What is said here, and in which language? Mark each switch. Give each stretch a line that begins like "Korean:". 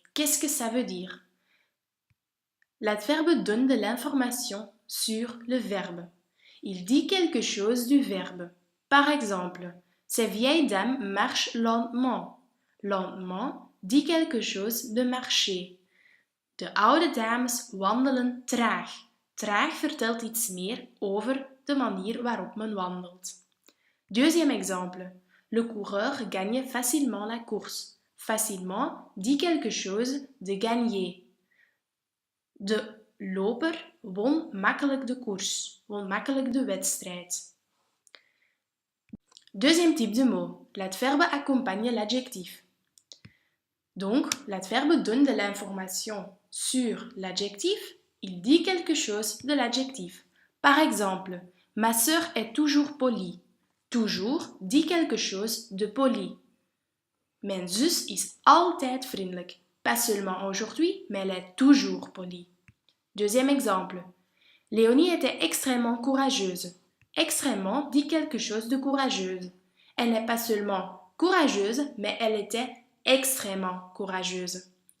French: Qu'est-ce que ça veut dire? L'adverbe donne de l'information sur le verbe. Il dit quelque chose du verbe. Par exemple, ces vieilles dames marchent lentement. Lentement dit quelque chose de marcher.
Dutch: De oude dames wandelen traag. Traag vertelt iets meer over de manier waarop men wandelt.
French: Deuxième exemple. Le coureur gagne facilement la course. Facilement dit quelque chose de gagner.
Dutch: De loper won makkelijk de koers, won makkelijk de wedstrijd.
French: Deuxième type de mot, l'adverbe accompagne l'adjectif. Donc, l'adverbe donne de l'information sur l'adjectif, il dit quelque chose de l'adjectif. Par exemple, ma sœur est toujours polie. Toujours dit quelque chose de poli.
Dutch: Mijn zus is altijd vriendelijk.
French: Pas seulement aujourd'hui, mais elle est toujours polie. Deuxième exemple. Léonie était extrêmement courageuse. Extrêmement dit quelque chose de courageuse. Elle n'est pas seulement courageuse, mais elle était extrêmement courageuse.